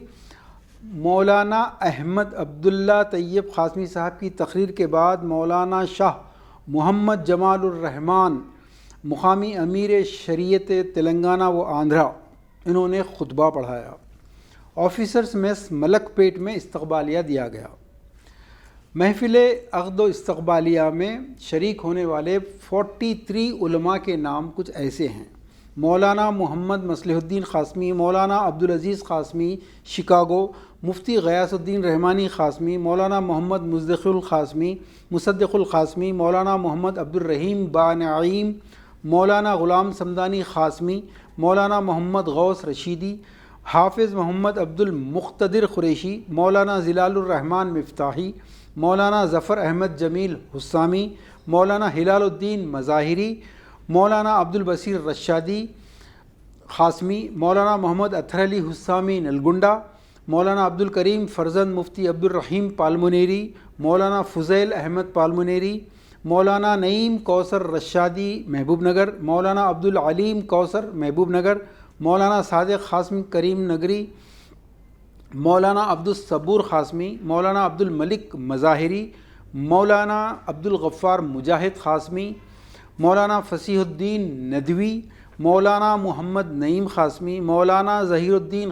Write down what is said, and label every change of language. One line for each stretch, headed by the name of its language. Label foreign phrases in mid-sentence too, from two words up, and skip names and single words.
Hindi: मौलाना अहमद अब्दुल्ला तैयब क़ासमी साहब की तकरीर के बाद मौलाना शाह मोहम्मद जमालुर्रहमान मुक़ामी अमीर शरीयत तेलंगाना व आंध्रा, इन्होंने खुतबा पढ़ाया।
English: officers mess
Hindi: मलकपेट में इस्तक़बालिया दिया गया। महफ़िल अक़द व इस्तक़बालिया में शरीक होने वाले 43 उलमा के नाम कुछ ऐसे हैं: मौलाना मोहम्मद मसलिहुद्दीन क़ासमी, मौलाना अब्दुल अज़ीज़ क़ासमी शिकागो, मुफ्ती ग़यासुद्दीन रहमानी क़ासमी, मौलाना मोहम्मद मुसद्दिक़ुल क़ासमी, मौलाना मोहम्मद अब्दुल रहीम बानईम, मौलाना ग़ुलाम समदानी क़ासमी, मौलाना मोहम्मद गौस रशीदी, हाफ़िज़ मोहम्मद अब्दुल मुक़्तदिर क़ुरैशी, मौलाना ज़िलालुर्रहमान मिफ़्ताही, मौलाना ज़फ़र अहमद जमील हुस्सामी, मौलाना हिलालुद्दीन मज़ाहिरी, मौलाना अब्दुल बसीर रशादी क़ासमी, मौलाना मोहम्मद अत्हर अली हुस्सामी नलगुंडा, मौलाना अब्दुल करीम फ़र्जंद मुफ्ती अब्दुल रहीम पालमुनेरी, मौलाना फ़ुज़ैल अहमद पालमुनेरी, मौलाना नईम कौसर रशादी महबूब नगर, मौलाना अब्दुल अलीम कौसर महबूब नगर, मौलाना सादिक़ क़ासमी करीम नगरी, मौलाना अब्दुल सबूर क़ासमी, मौलाना अब्दुल मलिक मज़ाहिरी, मौलाना अब्दुल गफ़्फ़ार मुजाहिद क़ासमी, मौलाना फ़सीहुद्दीन नदवी, मौलाना मोहम्मद नईम क़ासमी, मौलाना ज़हीरुद्दीन